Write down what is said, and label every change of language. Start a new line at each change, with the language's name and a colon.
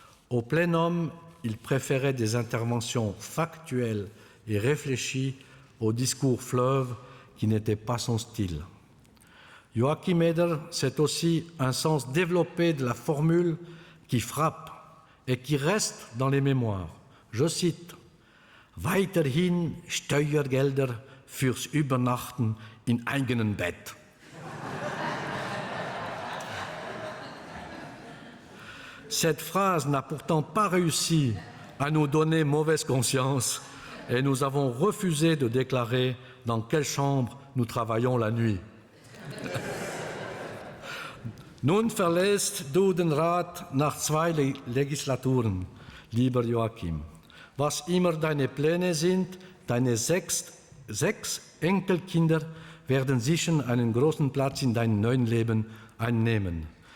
French: Au plénum, il préférait des interventions factuelles et réfléchies au discours fleuve qui n'était pas son style. Joachim Eder, c'est aussi un sens développé de la formule qui frappe et qui reste dans les mémoires. Je cite
German: « Weiterhin Steuergelder fürs Übernachten in eigenen Bett ».
French: Cette phrase n'a pourtant pas réussi à nous donner mauvaise conscience et nous avons refusé de déclarer dans quelle chambre nous travaillons la nuit.
German: Nun verlässt du den Rat nach 2 Legislaturen, lieber Joachim. Was immer deine Pläne sind, deine sechs Enkelkinder werden sicher einen großen Platz in deinem neuen Leben einnehmen.